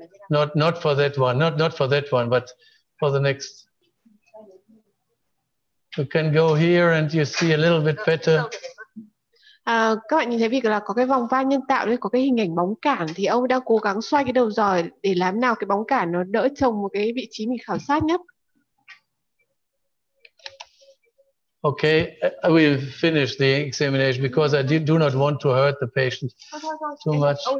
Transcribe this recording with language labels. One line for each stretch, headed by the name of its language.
English: Not for that one, not for that one, but for the next. You can go here and you see a little bit better.
Vietnamese: Các bạn nhìn thấy việc là có cái vòng van nhân tạo đấy, có cái hình ảnh bóng cản, thì ông đang cố gắng xoay cái đầu giòi để làm nào cái bóng cản nó đỡ trồng một cái vị trí mình khảo sát nhất.
English: Okay, I will finish the examination because I do not want to hurt the patient too much.